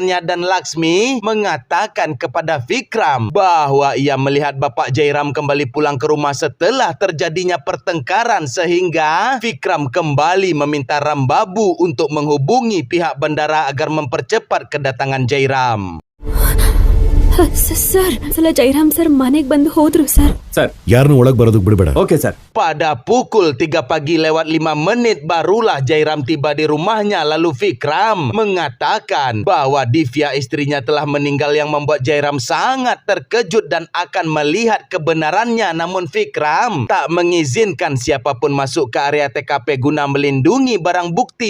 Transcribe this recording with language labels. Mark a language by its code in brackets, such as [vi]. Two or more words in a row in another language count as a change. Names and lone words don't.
[id] Dan Laksmi mengatakan mengatakan kepada Vikram bahwa ia melihat Bapak Jairam kembali pulang ke rumah setelah terjadinya pertengkaran sehingga Vikram kembali meminta Rambabu untuk menghubungi pihak bandara agar mempercepat kedatangan Jairam. [kn] ಸರ್ ಸಲ ಜೈರಾಮ್ ಸರ್ ಮನೆಗೆ ಬಂದು ಹೋದ್ರು ಸರ್. ಸರ್ ಯಾರನ್ನು ಒಳಗೆ ಬರೋದಕ್ಕೆ ಬಿಡಬೇಡ. [en] okay sir. [id] Pada pukul 3 pagi lewat 5 menit barulah Jairam tiba di rumahnya, lalu Vikram mengatakan bahwa Divya istrinya telah meninggal yang membuat Jairam sangat terkejut dan akan melihat kebenarannya. Namun Vikram tak mengizinkan siapapun masuk ke area TKP guna melindungi barang bukti.